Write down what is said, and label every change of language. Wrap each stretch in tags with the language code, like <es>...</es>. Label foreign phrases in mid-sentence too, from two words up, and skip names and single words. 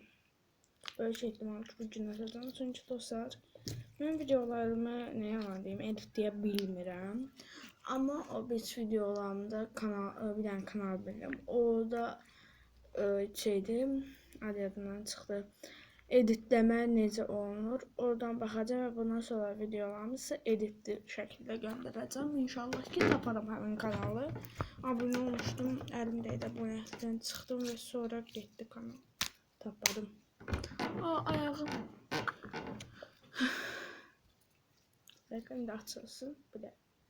<tr>Böyle şeklim artık bugün atacağım. Çünkü dostlar ben videolarımı ne yalan diyeyim editleyebilmirəm. Ama o bir videolarımda bir tane kanal bildim. Orada şeydi adından çıktı.</tr> <az>Editleme necə olunur. Oradan baxacağım və bundan sonra videolarımı sizə editli şəkildə göndərəcəm. İnşallah ki taparım həmin kanalı.</az> <tr>Abone olmuştum.</tr> <az>Əlimdəydi abunəlikdən çıxdım və sonra getdi kanal. Tapadım. Aa ayağım. Bakın da açılsın. Bu da.</az>